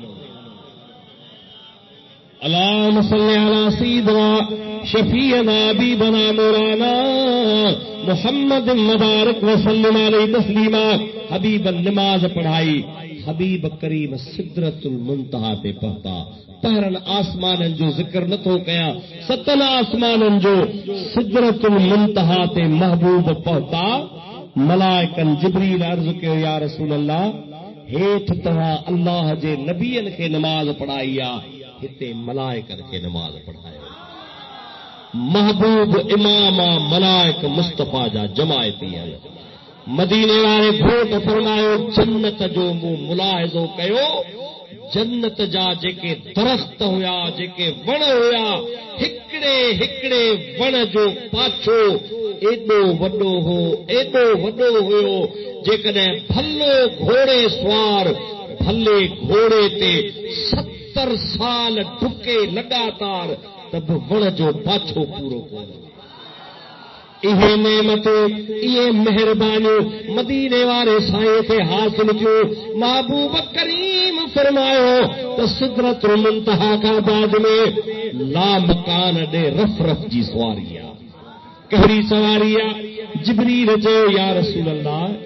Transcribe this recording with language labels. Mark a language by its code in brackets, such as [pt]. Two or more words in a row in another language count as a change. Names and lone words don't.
[ar] اللہم صلی علی سیدنا شفیعنا حبیبنا مولانا محمد مبارک وسلم علیہ تسلیما [sd] حبیب نماز پڑھائی حبیب کریم سدرت المنتہا تے پہتا پہرن آسمانن جو ذکر نہ تو کیا ستن آسمانن جو سدرت المنتہا تے محبوب پہتا ملائکن جبریل عرض کے [ar] یا رسول اللہ [sd] ہیٹھ تہا اللہ جے نبیین کے نماز پڑھائیا ہتے ملائکن کے نماز پڑھایا محبوب امام ملائک مصطفیٰ جا جماعتی ہے مدینے والے گھوٹ فرمایا جنت جو مو ملاحظو کہو جنت جا جے درخت ہویا جے وڑ ہویا ہکڑے ہکڑے وڑ جو پاچھو ایڈو وڈو ہو ایڈو وڈو ہوئو جے کدے بھلو گھوڑے سوار بھلے گھوڑے تے 70 سال ڈھکے لگاتار تب وڑ جو پاچھو پورو کو [ur] یہ نعمت یہ مہربانی مدینے والے سائیں سے حاصل [sd] کیوں محبوب کریم فرماؤ تو سدرت المنتہا کا بعد میں لا مکان دے رف رف جی سواریا کہڑی سواریا جبریل جو [ar] یا رسول اللہ